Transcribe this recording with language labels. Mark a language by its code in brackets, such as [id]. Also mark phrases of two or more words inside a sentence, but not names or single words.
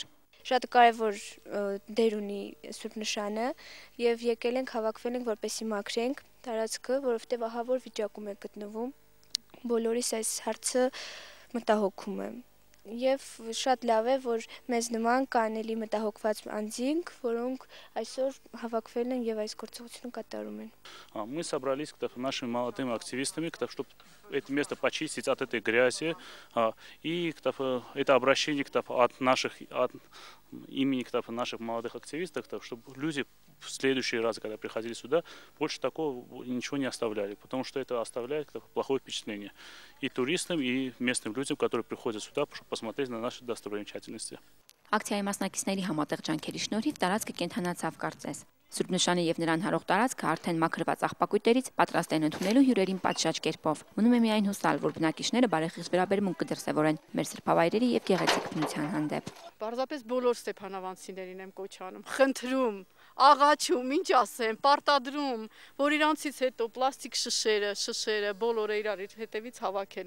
[hy] Շատ կարևոր դեր ունի Սուրբ Նշանը եւ եկել ենք հավաքվել ենք որպեսզի մաքրենք տարածքը, որովհետեւ ահա որ վիճակում է գտնվում։ Բոլորիս այս հարցը մտահոգում է եւ շատ лավ է, որ մեզ նման կան էլի մտահոգված անձինք, որոնք այսօր հավաքվել են եւ այս գործողությունը катарում են։ [ru] Мы собрались нашими молодыми активистами, чтобы это место почистить от этой грязи, и это обращение от имени наших молодых активистов, чтобы люди в следующий раз, когда приходили сюда, больше такого ничего не оставляли, потому что это оставляет плохое впечатление и туристам, и местным людям, которые приходят сюда, чтобы посмотреть на наши достопримечательности. [hy] Ակցիայի մասնակիցների համատեղ ջանքերի շնորհիվ տարածքը կենդանացավ կարծես։ Սուրբ Նշանը եւ նրան հարող տարածքը արդեն մաքրված աղբակույտերից պատրաստ են ընդունելու հյուրերին պատշաճ կերպով։ Մնում է միայն հուսալ, որ բնակիչները բարեխիղճ վերաբերմունք կդրսևորեն մեր սրբավայրերի եւ գեղեցիկ բնության հանդեպ։ Պարզապես բոլոր ստեփանավանցիներին եմ կոչ անում, խնդրում, աղաչում, ինչ ասեմ, պարտադրում, որ իրանցից հետո պլաստիկ շշերը բոլորը իրար հետևից հավաքեն։